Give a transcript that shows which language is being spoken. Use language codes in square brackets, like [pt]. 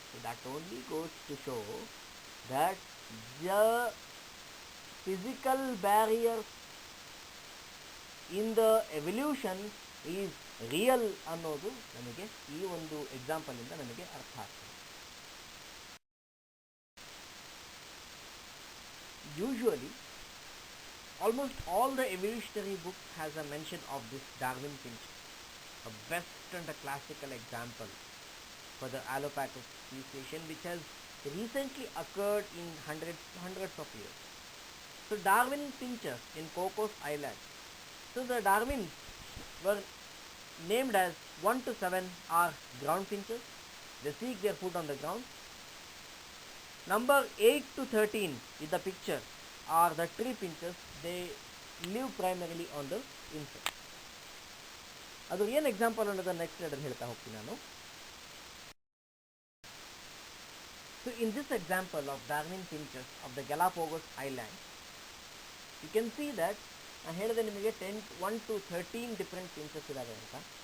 [en] so that only goes to show that the physical barrier in the evolution is real [kn] ಅನ್ನೋದು ನಮಗೆ ಈ ಒಂದು ಎಕ್ಸಾಂಪಲಿಂದ ನಮಗೆ ಅರ್ಥ ಆಗ್ತದೆ. [en] Usually almost all the evolutionary books has a mention of this Darwin finch, a best and a classical example for the allopathic speciation which has recently occurred in hundreds of years. So Darwin finches in Cocos Island. So the Darwins were named as 1 to 7 are ground finches. They seek their food on the ground. Number 8 to 13 in the picture are the tree finches. They live primarily on the insect. [kn] ಅದು ಏನು example ಅನ್ನೋದು next ಸ್ಲೈಡಲ್ಲಿ ಹೇಳ್ತಾ ಹೋಗ್ತೀನಿ ನಾನು. [en] so in this example of Darwin finches of the Galapagos island, you can see that [kn] ನಾನು ಹೇಳಿದೆ ನಿಮಗೆ [en] 1 to 13 different finches [kn] ಇದ್ದಾವೆ ಅಂತ.